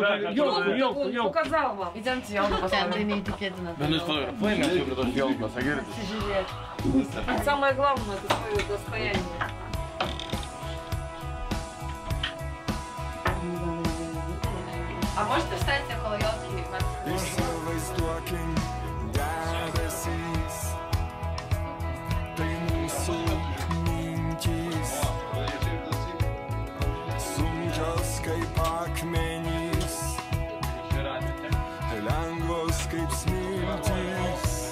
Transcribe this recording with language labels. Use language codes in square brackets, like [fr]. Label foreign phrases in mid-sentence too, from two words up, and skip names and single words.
[ru] Показал вам. Идемте, елку посмотрим. Самое главное, это свое достояние. Можете встать около елки? [lt] Įsivaizduokim debesys, tai mūsų mintys, sunkios kaip akmenys, lengvos kaip smiltys.